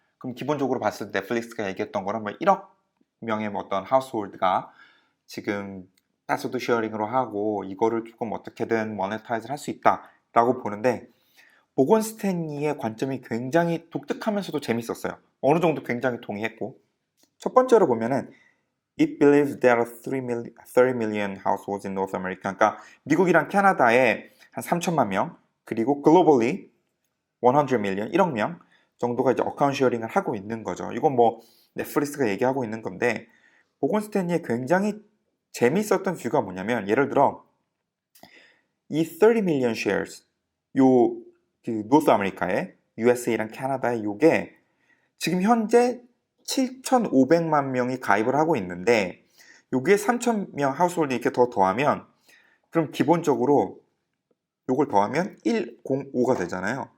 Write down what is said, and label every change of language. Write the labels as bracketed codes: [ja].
[ko] 그럼 기본적으로 봤을 때 넷플릭스가 얘기했던 거는 1억 명의 어떤 하우스홀드가 지금 패스워드 쉐어링으로 하고 이거를 조금 어떻게든 모네타이즈를 할 수 있다라고 보는데, 모건 스탠리의 관점이 굉장히 독특하면서도 재밌었어요. 어느 정도 굉장히 동의했고, 첫 번째로 보면은 [en] It believes there are 30 million households in North America. [ko] 그러니까 미국이랑 캐나다에 한 3천만 명, 그리고 globally 100 million, 1억 명 정도가 이제 어카운트 쉐어링을 하고 있는 거죠. 이건 넷플릭스가 얘기하고 있는 건데, 모건 스탠리의 굉장히 재밌었던 뷰가 뭐냐면, 예를 들어 이 30 million shares, 노스 아메리카의 USA랑 캐나다의 요게 지금 현재 7,500만 명이 가입을 하고 있는데, 요게 3,000명 하우스홀드 이렇게 더하면, 그럼 기본적으로 요걸 더하면 105가 되잖아요.